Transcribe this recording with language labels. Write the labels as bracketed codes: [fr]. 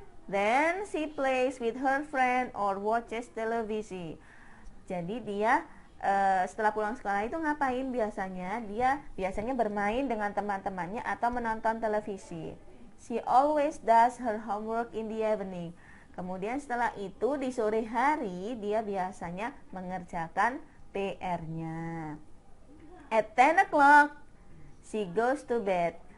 [en] Then she plays with her friend or watches television. [id] Jadi dia setelah pulang sekolah itu ngapain biasanya? Dia biasanya bermain dengan teman-temannya atau menonton televisi. [en] She always does her homework in the evening. [id] Kemudian setelah itu di sore hari dia biasanya mengerjakan PR-nya. [en] At 10 o'clock she goes to bed.